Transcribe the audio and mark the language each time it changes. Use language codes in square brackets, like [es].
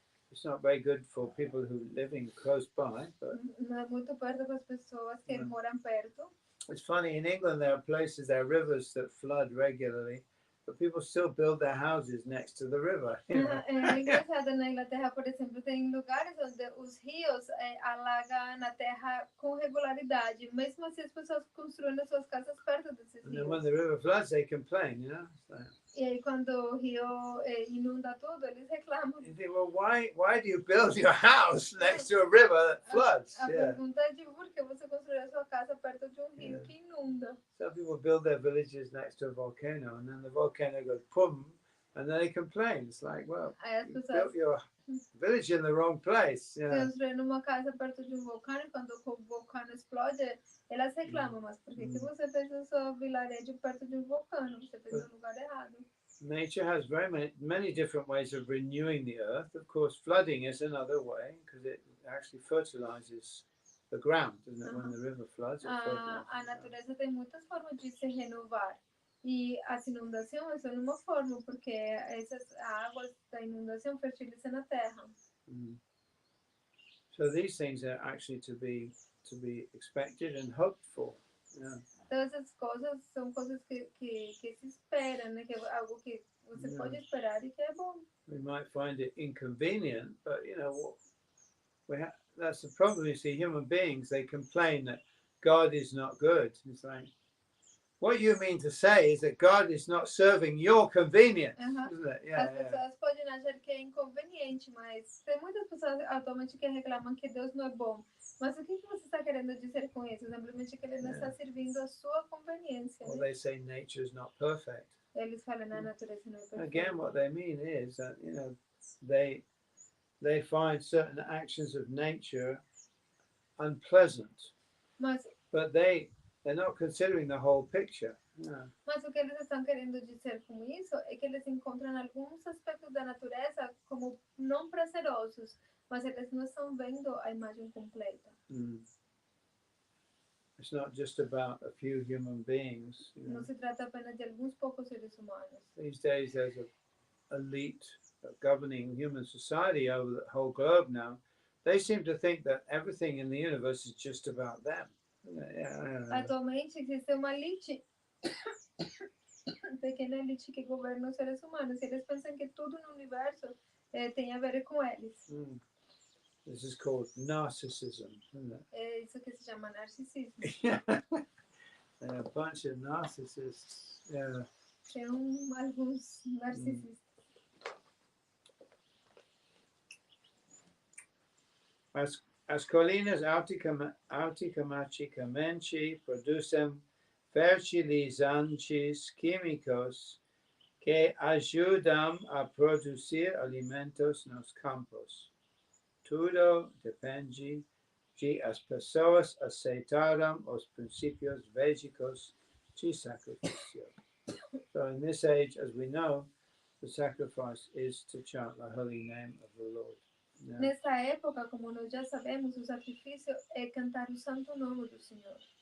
[en] It's not very good for people who living close by, but [pt] Não é muito perto para as pessoas que moram perto. [en] it's funny, in England there are rivers that flood regularly, but people still build their houses next to the river. You know? [pt] É engraçado, na Inglaterra, por exemplo, tem lugares onde os rios alagam a terra com regularidade. Mesmo assim, as pessoas construem as suas casas perto desses [en] And then when [pt] rios. [en] the river floods, they complain, you know. [pt] E aí, quando o rio inunda tudo, eles reclamam. [en] You think, well, why do you build your house next to a river that floods? [pt] A [en] Yeah. [pt] pergunta é de por que você construiu a sua casa perto de rio que inunda? [en] Some people build their villages next to a volcano, and then the volcano goes pum, and then they complain. It's like, well, [pt] Aí as [en] you [pt] pessoas [en] built your village in the wrong place. Yeah. [pt] construindo uma casa perto de vulcão e quando o vulcão explode, elas reclamam, mas por que você fez o seu vilarejo perto de vulcão? Você fez no lugar errado. [en] Nature has very many different ways of renewing the earth. Of course, flooding is another way because it actually fertilizes the ground, doesn't it? When the river floods, it fertilizes. [pt] A natureza tem muitas formas de se renovar. E as inundações são uma forma, porque essas águas da inundação fertilizam a terra. [en] So these things are actually to be expected and hoped for. Yeah. [pt] Então essas coisas são coisas que se esperam, né? Que é algo que você pode esperar e que é bom. [en] We might find it inconvenient, but you know, that's the problem. You see, human beings, they complain that God is not good. It's like, what you mean to say is that God is not serving your convenience, isn't it? Yeah, [pt] As pessoas podem achar que é inconveniente, mas tem muitas pessoas atualmente que reclamam que Deus não é bom. Mas o que você está querendo dizer com isso? Simplesmente que ele não está servindo a sua conveniência. [en] Well, they say nature is not perfect. [pt] Eles falam a natureza não é perfeita. [en] Again, what they mean is that, you know, they find certain actions of nature unpleasant, but they're not considering the whole picture. Yeah. [pt] Mas o que eles estão querendo dizer com isso é que eles encontram alguns aspectos da natureza como não prazerosos, mas eles não estão vendo a imagem completa. [en] It's not just about a few human beings. You know. [pt] Não se trata apenas de alguns poucos seres humanos. [en] These days there's an elite governing human society over the whole globe now. They seem to think that everything in the universe is just about them. [pt] Atualmente existe uma elite, pequena elite que governa os seres humanos. Eles pensam que tudo no universo tem a ver com eles. [en] This is called narcissism, isn't it? [pt] É isso que se chama narcisismo. [en] A bunch of narcissists. Yeah. [pt] Tem alguns narcisistas. As colinas automaticamente producem fertilizantes químicos que ajudam a produzir alimentos nos campos. Tudo depende de as pessoas aceitarem os princípios védicos de sacrifício. [en] So in this age, as we know, the sacrifice is to chant the holy name of the Lord. Yeah. [pt] Nessa época, como nós já sabemos, o sacrifício é cantar o santo nome do Senhor.